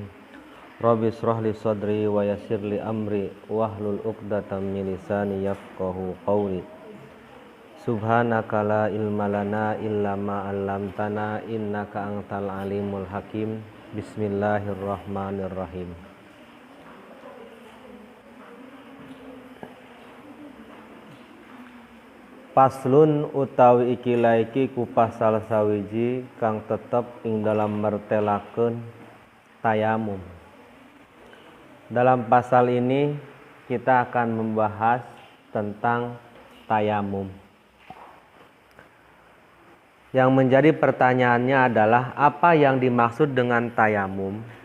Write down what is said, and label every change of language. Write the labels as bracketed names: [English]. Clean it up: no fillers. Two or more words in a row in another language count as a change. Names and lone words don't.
[Arabic] رب اشرح لي صدري ويسر لي أمري واحلل عقدة من لساني يفقهوا قولي. سبحانك لا علم لنا إلا ما علمتنا إنك أنت العليم الحكيم. بسم الله الرحمن الرحيم. [Javanese] Paslun utawi iki ku pasal sawiji kang tetep ing dalam mertelakeun tayamum. [Indonesian] Dalam pasal ini kita akan membahas tentang tayamum. Yang menjadi pertanyaannya adalah apa yang dimaksud dengan tayamum?